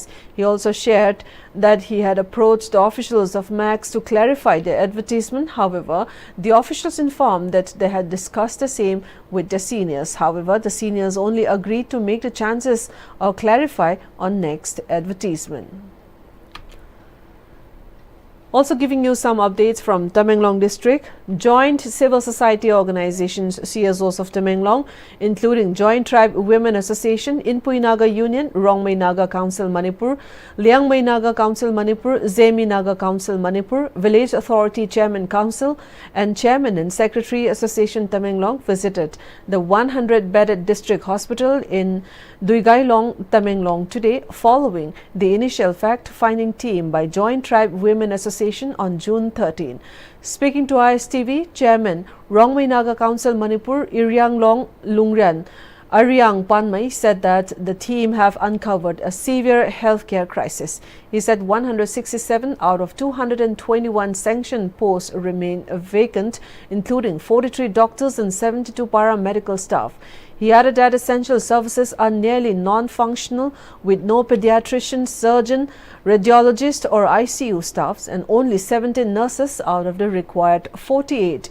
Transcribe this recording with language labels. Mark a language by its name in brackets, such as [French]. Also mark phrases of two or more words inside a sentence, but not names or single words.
[English] He also shared that he had approached the officials of Max to clarify their advertisement. However, the officials informed that they had discussed the same with the seniors. However, the seniors only agreed to make the chances or clarify on next advertisement. Also giving you some updates from Tamenglong district, joint civil society organizations CSOs of Tamenglong, including Joint Tribe Women Association, Inpui Naga Union, Rongmei Naga Council Manipur, Liangmei Naga Council Manipur, Zemi Naga Council Manipur, Village Authority Chairman Council and Chairman and Secretary Association Tamenglong visited the 100-bedded district hospital in Duigailong, Tamenglong today following the initial fact-finding team by Joint Tribe Women Association on June 13. Speaking to ISTV, Chairman Rongmei Naga Council Manipur Irianglong Lungran Ariang Panmai said that the team have uncovered a severe healthcare crisis. He said 167 out of 221 sanctioned posts remain vacant, including 43 doctors and 72 paramedical staff. He added that essential services are nearly non-functional, with no pediatrician, surgeon, radiologist or ICU staffs and only 17 nurses out of the required 48.